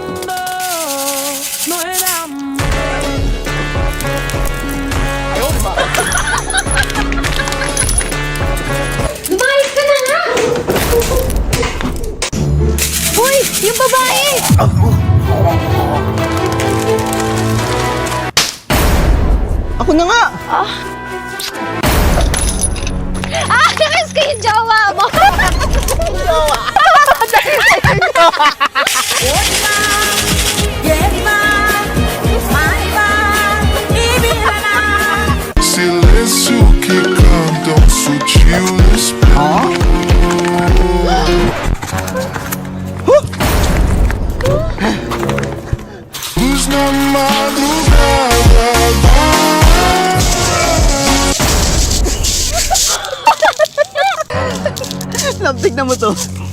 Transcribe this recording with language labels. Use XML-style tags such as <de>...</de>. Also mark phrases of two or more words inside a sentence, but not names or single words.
<tl>Lumayas ka na nga! Uy! Yung babae! Ako na nga! Kiss ko yung jowa mo!</tl> <pt>Silêncio que cantam sutil espelho. Luz na madrugada.</pt> <tl>Love, tignan mo to.</tl>